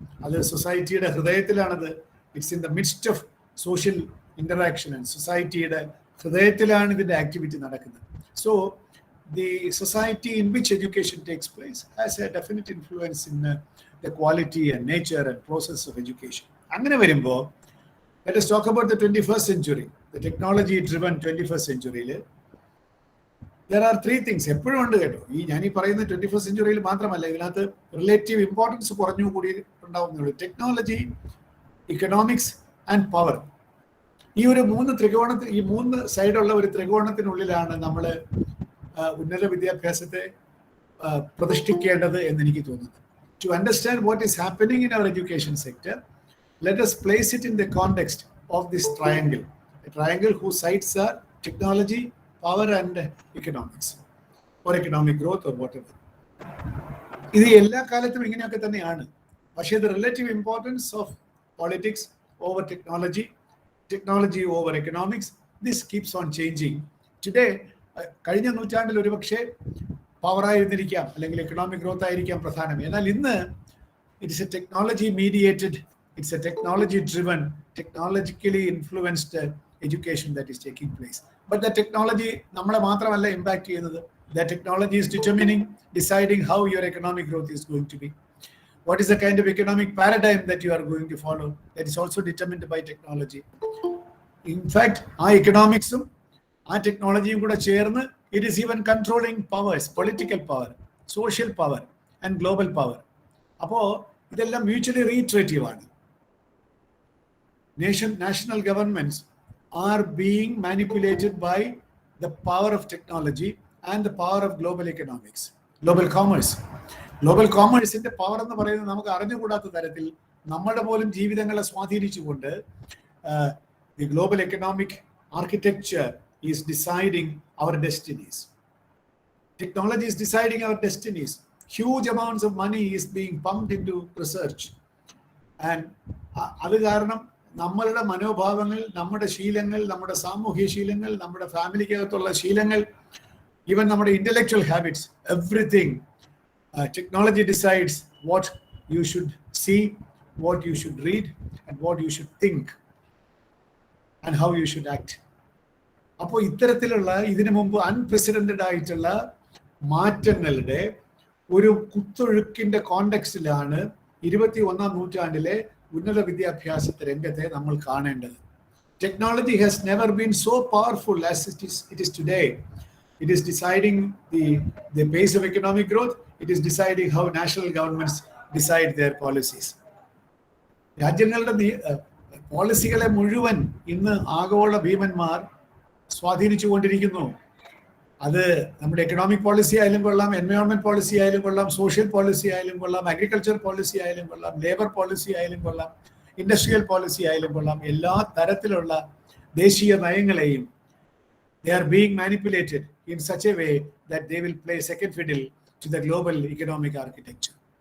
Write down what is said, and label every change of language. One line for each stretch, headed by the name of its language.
Malayalam: അത് സൊസൈറ്റിയുടെ ഹൃദയത്തിലാണത്.
English: it's in the midst of social interaction and
Malayalam: സൊസൈറ്റിയുടെ ഹൃദയത്തിലാണ് ഇതിൻ്റെ ആക്ടിവിറ്റി നടക്കുന്നത്.
English: So the society in which education takes place has a definite influence in the quality and nature and process of education.
Malayalam: അങ്ങനെ വരുമ്പോൾ
English: Let us talk about the 21st century, the technology driven 21st century. There are three things
Malayalam: എപ്പോഴും ഉണ്ട് കേട്ടോ. ഞാൻ ഈ പറയുന്ന 21st സെഞ്ചുറിയിൽ മാത്രമല്ല, ഇതിനകത്ത് റിലേറ്റീവ് ഇമ്പോർട്ടൻസ് കുറഞ്ഞു കൂടി ഉണ്ടാവുന്നുള്ളൂ. Technology, economics and power. ഈ ഒരു മൂന്ന് സൈഡുള്ള ഒരു ത്രികോണത്തിനുള്ളിലാണ് നമ്മൾ ഉന്നത വിദ്യാഭ്യാസത്തെ പ്രതിഷ്ഠിക്കേണ്ടത് എന്ന് എനിക്ക് തോന്നുന്നത്.
English: To understand what is happening in our education sector, let us place it in the context of this triangle, a triangle whose sides are technology, power and economics or economic growth or whatever.
Malayalam: ഇത് എല്ലാ കാലത്തും ഇങ്ങനെയൊക്കെ തന്നെയാണ്.
English: പക്ഷേ the relative importance of politics over technology, technology over economics, this keeps on changing.
Malayalam: Today, കഴിഞ്ഞ നൂറ്റാണ്ടിൽ ഒരുപക്ഷെ power ആയിരുന്നിരിക്കാം, അല്ലെങ്കിൽ എക്കണോമിക് ഗ്രോത്ത് ആയിരിക്കാം പ്രധാനം. എന്നാൽ ഇന്ന്
English: It's a technology mediated, it's a technology driven, technologically influenced education that is taking place. But the technology
Malayalam: നമ്മളെ മാത്രമല്ല ഇമ്പാക്ട് ചെയ്യുന്നത്.
English: The technology is deciding how your economic growth is going to be. What is the kind of economic paradigm that you are going to follow? That is also determined by technology. In fact,
Malayalam: ആ economicsഉം ആ ടെക്നോളജിയും കൂടെ ചേർന്ന്
English: it is even controlling powers, political power, social power and global power.
Malayalam: അപ്പോൾ ഇതെല്ലാം mutually reiterative ആണ്.
English: National governments are being manipulated by the power of technology and the power of global economics, global commerce.
Malayalam: Global commerce ന്റെ power എന്ന് പറയുന്നത് നമുക്ക് അറിഞ്ഞുകൂടാത്ത തരത്തിൽ നമ്മുടെ പോലും ജീവിതങ്ങളെ സ്വാധീനിച്ചുകൊണ്ട്
English: the global economic architecture is deciding our destinies. Technology is deciding our destinies. Huge amounts of money is being pumped into research. And
Malayalam: അത് കാരണം നമ്മളുടെ മനോഭാവങ്ങൾ, നമ്മുടെ ശീലങ്ങൾ, നമ്മുടെ സാമൂഹ്യ ശീലങ്ങൾ, നമ്മുടെ ഫാമിലിക്കകത്തുള്ള ശീലങ്ങൾ, ഈവൻ നമ്മുടെ intellectual habits,
English: Everything technology decides what you should see, what you should read and what you should think and how you should act.
Malayalam: അപ്പോൾ ഇത്തരത്തിലുള്ള ഇതിനു മുമ്പ് അൺപ്രസിഡന്റഡ് ആയിട്ടുള്ള മാറ്റങ്ങളുടെ ഒരു കുത്തൊഴുക്കിന്റെ കോണ്ടെക്സ്റ്റിലാണ് 21ാം നൂറ്റാണ്ടിലെ ഉന്നത വിദ്യാഭ്യാസ രംഗത്തെ നമ്മൾ കാണേണ്ടത്.
English: Technology has never been so powerful as it is today. It is deciding the pace of economic growth. It is deciding how national governments decide their policies.
Malayalam: രാജ്യങ്ങളുടെ പോളിസികളെ മുഴുവൻ ഇന്ന് ആഗോള ഭീമന്മാർ സ്വാധീനിച്ചുകൊണ്ടിരിക്കുന്നു. അത് നമ്മുടെ എക്കണോമിക് പോളിസി ആയാലും കൊള്ളാം, എൻവയോൺമെന്റ് പോളിസി ആയാലും കൊള്ളാം, സോഷ്യൽ പോളിസി ആയാലും കൊള്ളാം, അഗ്രികൾച്ചർ പോളിസി ആയാലും കൊള്ളാം, ലേബർ പോളിസി ആയാലും കൊള്ളാം, ഇൻഡസ്ട്രിയൽ പോളിസി ആയാലും കൊള്ളാം, എല്ലാ തരത്തിലുള്ള ദേശീയ നയങ്ങളെയും
English: they are being manipulated in such a way that they will play second fiddle to the global economic architecture.